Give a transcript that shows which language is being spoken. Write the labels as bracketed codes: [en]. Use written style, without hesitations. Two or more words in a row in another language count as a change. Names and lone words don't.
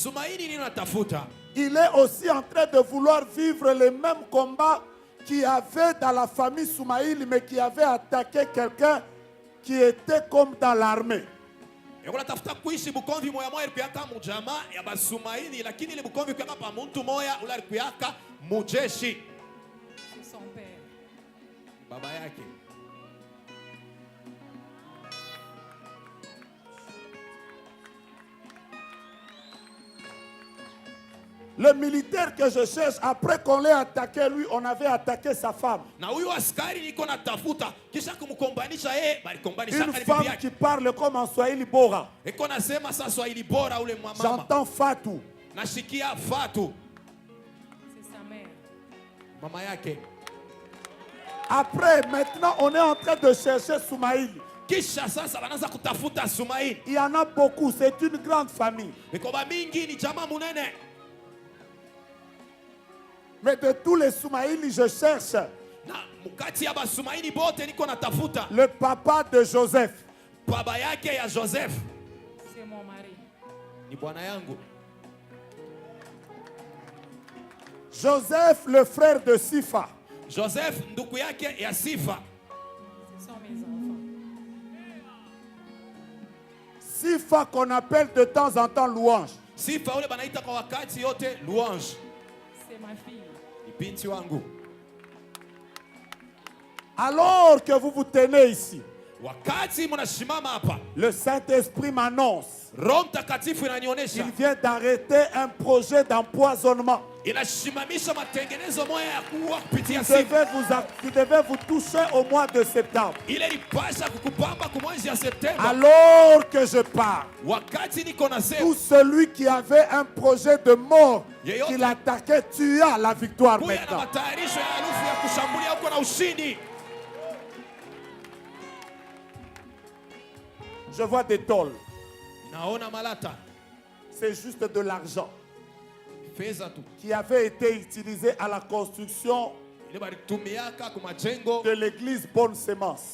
[fr] Il est aussi en train de vouloir vivre le même combat qu'il y avait dans la famille Soumaïli, mais qui avait attaqué quelqu'un qui était comme dans l'armée. C'est son père. [sw] Baba yake. [fr] Le militaire que je cherche, après qu'on l'ait attaqué, lui, on avait attaqué sa femme. Une femme qui parle comme en Swahili Bora. J'entends Fatou. C'est sa mère. [sw] Mama yake. [fr] Après, maintenant, on est en train de chercher Soumaïli. Il y en a beaucoup, c'est une grande famille. Mais de tous les Soumaïli, je cherche le papa de Joseph. C'est mon mari. Joseph, le frère de Sifa. [sw] Joseph, ndugu yake ya Sifa. [fr] Ce sont mes enfants. Sifa qu'on appelle de temps en temps Louange. [sw] Sifa ule banaita kwa wakati yote Louange. [fr] C'est ma fille. [sw] Ni binti wangu. [fr] Alors que vous vous tenez ici, [sw] wakati mnashimama hapa, [fr] le Saint-Esprit m'annonce. [sw] Roho Mtakatifu inanionyesha. [fr] Il vient d'arrêter un projet d'empoisonnement. [sw] Inashimamisha matengenezo moya ya kuua kupitia [fr] qui devait vous toucher au mois de septembre. [sw] Ile ilipasha kukupamba kwa mwezi ya Septemba. [fr] Alors que je parle, [sw] wakati niko nasema, [fr] tout celui qui avait un projet de mort qui l'attaquait, tu as la victoire maintenant. [sw] Matayarisho ya harufu ya kushambulia uko na ushindi. [fr] Je vois des tôles. [sw] Naona malata. [fr] C'est juste de l'argent qui avait été utilisé à la construction de l'église Bonne Sémence.